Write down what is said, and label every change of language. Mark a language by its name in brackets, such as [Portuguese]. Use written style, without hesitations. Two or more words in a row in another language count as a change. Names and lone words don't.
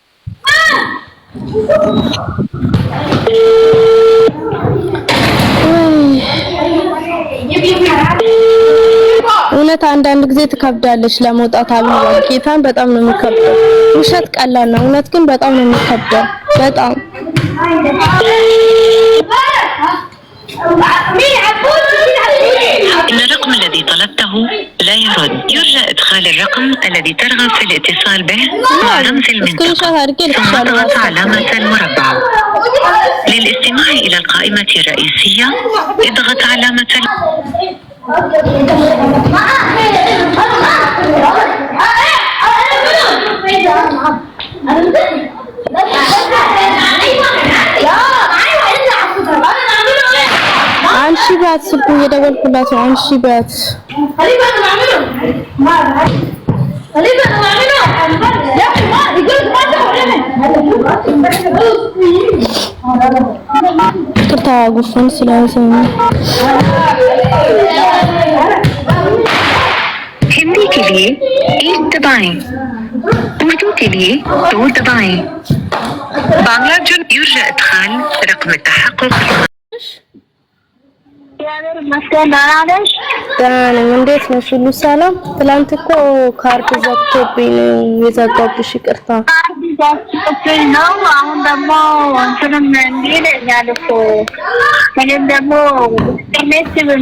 [Amharic] እውነት አንዳንድ ጊዜ ትከብዳለች ለመውጣት። አብይ ጌታን በጣም ነው የሚከብደው። ውሸት ቀላል ነው፣ እውነት ግን በጣም ነው የሚከብደው። በጣም [Arabic] إن الرقم الذي طلبته لا يرد. يرجى إدخال الرقم الذي ترغب في الاتصال به مع رمز المنطقة ثم اضغط علامة المربع. للاستماع إلى القائمة الرئيسية اضغط علامة [Amharic] አንሺ ባት ስልኩ እየደወልኩላት ነው። አንሺ ባት ቅርታ ጉንፋን ስለያዘኝ [Hindi] हिंदी के लिए 1 दबाएं, उर्दू के लिए 2 दबाएं। बांग्ला जो [Arabic] يرجى إدخال رقم التحقق [Amharic] እንዴት ነሽ? ሁሉ ሰላም? ትላንት እኮ ካርድ ዘግቶብኝ ነው የዘጋብሽ። ይቅርታ ነው። አሁን ደግሞ እንትንም እንዲለኛል እኮ እኔም ደግሞ ኢንተርኔት